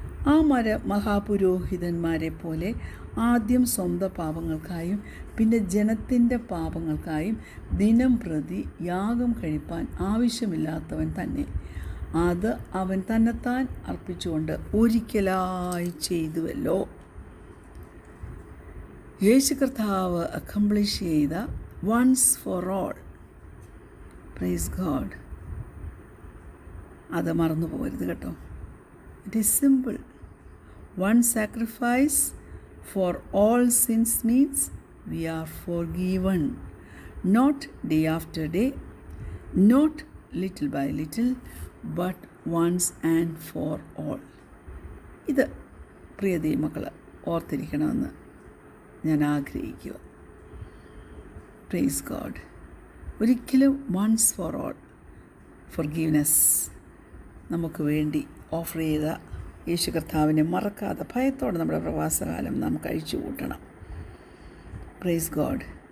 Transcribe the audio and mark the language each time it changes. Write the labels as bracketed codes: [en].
[ml] ആ മഹാപുരോഹിതന്മാരെ പോലെ ആദ്യം സ്വന്തം പാപങ്ങൾക്കായും പിന്നെ ജനത്തിൻ്റെ പാപങ്ങൾക്കായും ദിനം പ്രതി യാഗം കഴിപ്പാൻ ആവശ്യമില്ലാത്തവൻ തന്നെ അത് അവൻ തന്നെത്താൻ അർപ്പിച്ചുകൊണ്ട് ഒരിക്കലായി ചെയ്തുവല്ലോ. യേശു കർത്താവ് അക്കംപ്ലിഷ് ചെയ്ത once for all, praise God, അത് മറന്നു പോകരുത് കേട്ടോ. [en] It is simple. One sacrifice for all sins means we are forgiven, not day after day, not little by little, but once and for all. [ml] ഇത് പ്രിയ ദൈവമക്കൾ ഓർത്തിരിക്കണമെന്ന് ഞാൻ ആഗ്രഹിക്കുക. Praise God. ഒരിക്കലും once for all forgiveness നമുക്ക് വേണ്ടി offer ചെയ്ത യേശു കർത്താവിനെ മറക്കാതെ ഭയത്തോടെ നമ്മുടെ പ്രവാസകാലം നാം കഴിച്ചു കൂട്ടണം. Praise God.